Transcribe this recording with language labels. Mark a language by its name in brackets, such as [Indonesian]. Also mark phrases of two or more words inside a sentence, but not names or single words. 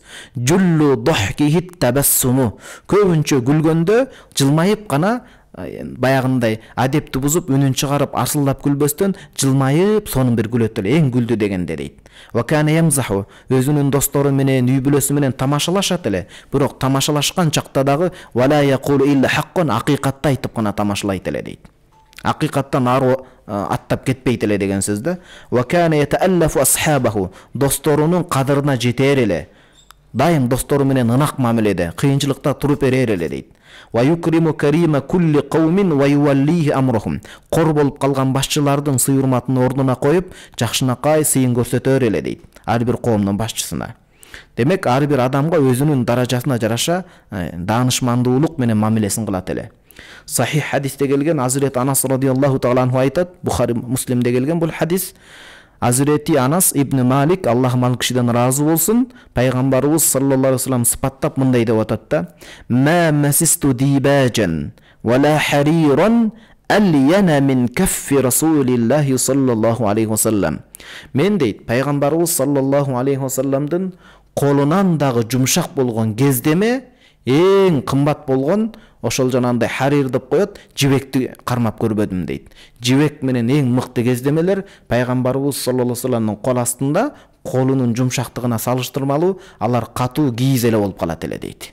[Arabic] جل ضحكه التبسم. [Kyrgyz] Көбүнчө күлгөндө жылмайып гана баягындай адепти бузуп үнүн чыгарып арсылдап күлбөстөн жылмайып сонун бир күлөт эле, эң күлдү дегенде дейт. [Arabic] وكان يمزح, [Kyrgyz] өзүнүн достору менен, үй бүлөсү менен тамашалашат эле. Бирок тамашалашкан чакта дагы [Arabic] ولا يقول إلا حقا, [Kyrgyz] акыйкатты айтып гана тамашалайт эле дейт. Акыйкаттан ары аттап кетпейт эле деген сөз да. [Arabic] وكان يتألف أصحابه, [Kyrgyz] досторунун кадырына жетер эле. Дайым достору менен ынак мамиледе, кыйынчылыкта туруп берер эле дейт. [Arabic] ويكرم كريم كل قوم ويوليه أمرهم. [Kyrgyz] Кор болуп калган башчылардын сый-урматын ордуна коюп, жакшынакай сыйын көрсөтөр эле дейт. Ар бир коомдун башчысына. Демек, ар бир адамга өзүнүн даражасына жараша даанышмандуулук менен мамилесин кылат эле. Сахих хадисте келген, Азирет Анас [Arabic] رضي الله تعالى عنه [Kyrgyz] айтат, Бухари, Муслимде келген бул хадис. Азирети Анас ибн Малик, Аллах ал кишиден разы болсун, пайгамбарыбыз [Arabic] صلى الله عليه وسلم [Kyrgyz] сыпаттап мындай деп атат да: [Arabic] "ما مسست ديباجا ولا حريرا ألين من كف رسول الله صلى الله عليه وسلم." [Kyrgyz] Мен дейт, пайгамбарыбыз [Arabic] صلى الله عليه وسلم [Kyrgyz] колунан дагы жумшак болгон кездеме эң кымбат болгон ошол жанагындай харир деп коет, жибекти кармап көрбөдүм дейт. Жибек менен эң мыкты кездемелер пайгамбарыбыз [Arabic] صلى الله عليه وسلم [Kyrgyz] кол астында колунун жумшактыгына салыштырмалуу, алар катуу кийиз эле болуп калат эле дейт.